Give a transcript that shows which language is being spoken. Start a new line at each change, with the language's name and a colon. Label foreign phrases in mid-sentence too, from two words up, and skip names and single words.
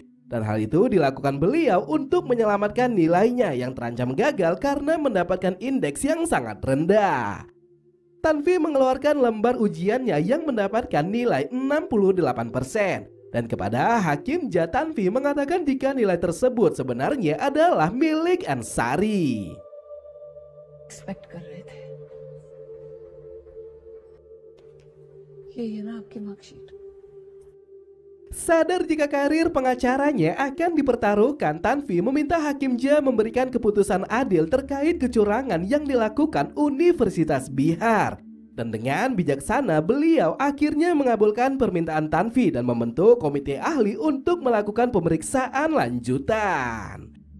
Indonesian: Dan hal itu dilakukan beliau untuk menyelamatkan nilainya yang terancam gagal karena mendapatkan indeks yang sangat rendah. Tanvi mengeluarkan lembar ujiannya yang mendapatkan nilai 68%. Dan kepada Hakim J, Tanvi mengatakan jika nilai tersebut sebenarnya adalah milik Ansari.
Hindi: एक्सपेक्ट कर रहे थे ये ना आपकी मार्कशीट।
Indonesian: Sadar jika karir pengacaranya akan dipertaruhkan, Tanvi meminta Hakim J memberikan keputusan adil terkait kecurangan yang dilakukan Universitas Bihar. Dan dengan bijaksana, beliau akhirnya mengabulkan permintaan Tanvi dan membentuk komite ahli untuk melakukan pemeriksaan lanjutan.